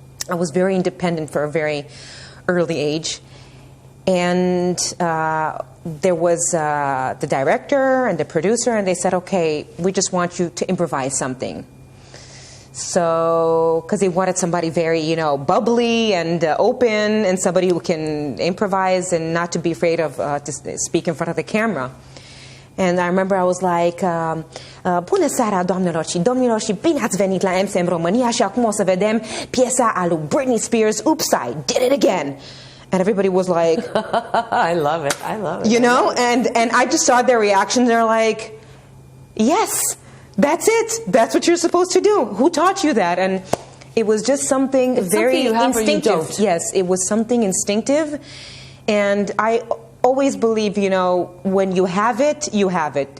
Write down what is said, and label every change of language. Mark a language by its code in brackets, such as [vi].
[en] I was very independent for a very early age. And there was the director and the producer, and they said, okay, we just want you to improvise something. So, because they wanted somebody very, you know, bubbly and open, and somebody who can improvise and not to be afraid of to speak in front of the camera. [ro] And I remember I was like, bună seara, doamnelor și domnilor, și bine ați venit la MCM România, și acum o să vedem piesa a lui Britney Spears, Oops, I Did It Again. [en] And everybody was like... I love it, I love it. You know, and I just saw their reactions. They're like, yes, that's it. That's what you're supposed to do. Who taught you that? And it was just something very instinctive. Yes, it was something instinctive. And I always believe, you know, when you have it, you have it.